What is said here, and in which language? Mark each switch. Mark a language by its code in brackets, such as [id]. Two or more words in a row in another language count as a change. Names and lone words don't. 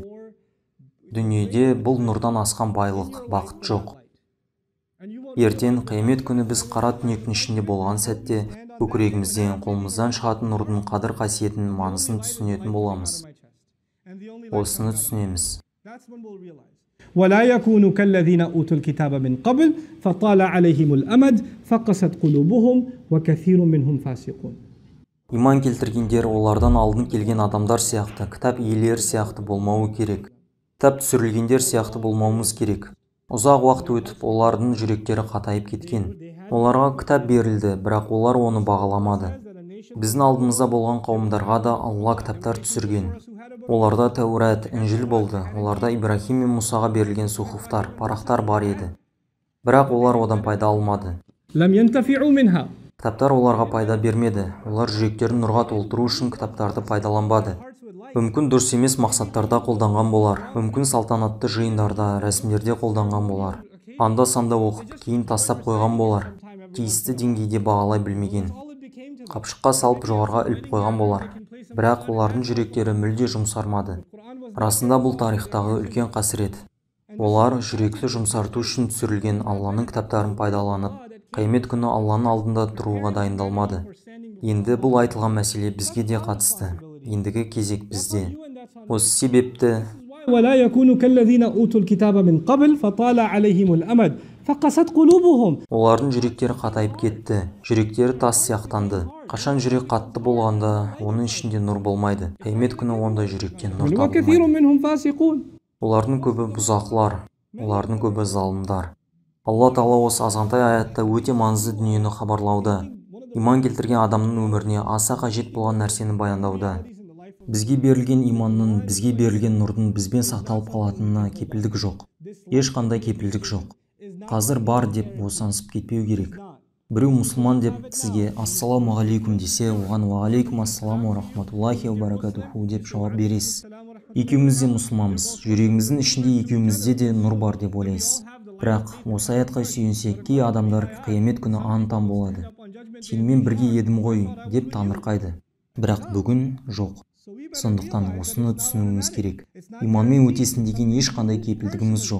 [kk] Дүниеде бұл нұрдан асқан байлық, бақыт жоқ. Ертең қиямет күні біз қара түнектің ішінде болған сәтте, көкірегімізден, қолымыздан шығатын нұрдың қадір қасиетінің маңызын түсінетін боламыз. Осыны түсінеміз. [ar] ولا يكونوا كالذين أوتوا الكتاب من قبل فطال عليهم الأمد فقست قلوبهم وكثير منهم فاسقون. [kk] Иман келтіргендер олардан алдын келген адамдар сияқты, кітап иелері сияқты болмауы керек. Кітап түсірілгендер сияқты болмауымыз керек. Ұзақ уақыт өтіп, олардың жүректері қатайып кеткен. Оларға кітап берілді, бірақ олар оны бағаламады. Біздің алдымызда болған қауымдарға да Алла кітаптар түсірген. Оларда Тәурат, Інжіл болды. Оларда Ибрахим мен Мусаға берілген сухуфтар, парақтар бар еді. Бірақ олар одан пайда алмады. [ar] لم ينتفعوا منها. [kk] Кітаптар оларға пайда бермеді. Олар жүректерін нұрға толтыру үшін кітаптарды пайдаланбады. Мүмкін дұрыс емес мақсаттарда қолданған болар. Мүмкін салтанатты жиындарда, рәсімдерде қолданған болар. Анда-санда оқып, кейін тастап қойған болар. Тиісті деңгейде бағалай білмеген. Қапшыққа салып жоғарға іліп қойған болар. Бірақ олардың жүректері мүлде жұмсармады. Расында бұл тарихтағы үлкен қасірет. Олар жүректі жұмсарту үшін түсірілген Алланың кітаптарын пайдаланып, қиямет күні Алланың алдында тұруға дайындалмады. Енді бұл айтылған мәселе бізге де қатысты. Ендігі кезек бізде. Осы себепті [ar] ولا يكونوا كالذين أوتوا الكتاب من قبل فطال عليهم الأمد فقست قلوبهم. [kk] олардың жүректері қатайып кетті, жүректері тас сияқтанды. Қашан жүрек қатты болғанда, оның ішінде нұр болмайды. Қиямет күні ондай жүректен нұр [ar] وكثير [kk] табылмайды. [ar] منهم فاسقون. [kk] Олардың көбі бұзақылар, олардың көбі залымдар. Алла Тағала осы азғантай аятта өте маңызды дүниені хабарлауда, иман келтірген адамның өміріне аса қажет болған нәрсені баяндауда. Бізге берілген иманның, бізге берілген нұрдың бізбен сақталып қалатынына кепілдік жоқ. Ешқандай кепілдік жоқ. Қазір бар деп босаңсып кетпеу керек. Біреу мұсылман деп сізге [ar] السلام عليكم [kk] десе, оған [ar] وعليكم السلام ورحمة الله وبركاته [kk] деп жауап бересіз. Екеуміз де мұсылманбыз, жүрегіміздің ішінде екеумізде де нұр бар деп ойлайсыз. Бірақ осы аятқа сүйенсек, кей адамдар қиямет күні аң-таң болады. Сенімен бірге едім ғой деп таңырқайды. Бірақ бүгін жоқ. Сондықтан осыны түсінуіміз керек. Иманмен өтесін деген ешқандай кепілдігіміз жоқ.